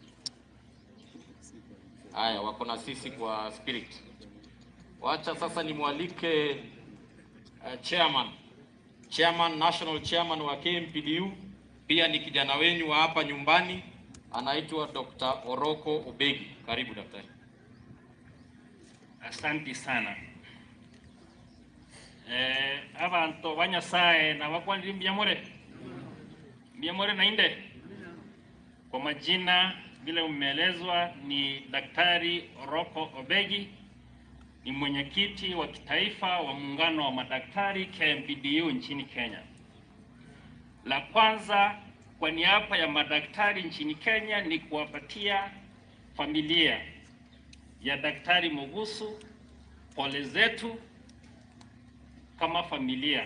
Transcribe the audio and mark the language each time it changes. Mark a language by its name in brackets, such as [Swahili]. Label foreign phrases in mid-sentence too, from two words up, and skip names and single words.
[Swahili] Haya, wako na sisi kwa spirit. Wacha sasa nimwalike chairman, [English] national chairman [Swahili] wa KMPDU, pia ni kijana wenyu wa hapa nyumbani, anaitwa Dr. Oroko Obegi. Karibu daktari. Asante sana. [Gusii] Abantu banyasaye na wakwandi mbiamore na inde. [Swahili] Kwa majina vile umeelezwa ni Daktari Oroko Obegi, ni mwenyekiti wa kitaifa wa muungano wa madaktari KMPDU nchini Kenya. La kwanza kwa niaba ya madaktari nchini Kenya ni kuwapatia familia ya Daktari Mogusu pole zetu kama familia.